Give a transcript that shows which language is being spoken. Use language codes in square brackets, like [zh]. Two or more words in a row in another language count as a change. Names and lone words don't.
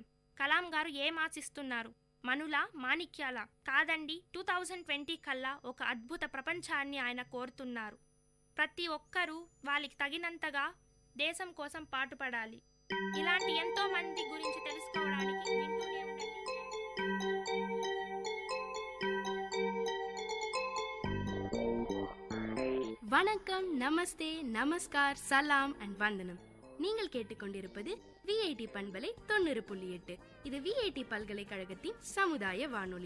[te] కలాం గారు ఏం ఆశిస్తున్నారు? మనులా, మాణిక్యాల? కాదండి, 2020 కల్లా ఒక అద్భుత ప్రపంచాన్ని ఆయన కోరుతున్నారు. ప్రతి ఒక్కరూ వాళ్ళకి తగినంతగా దేశం కోసం పాటుపడాలి. ఇలాంటి ఎంతో మంది గురించి తెలుసుకోవడానికి వింటూనే ఉండండి. [ta] வணக்கம், நமஸ்தே, நமஸ்கார், சலாம் அண்ட் வந்தனம். நீங்கள் கேட்டுக்கொண்டிருப்பது விஐடி பண்பலை 90.8. இது விஐடி பல்கலைக்கழகத்தின் சமுதாய வானொலி.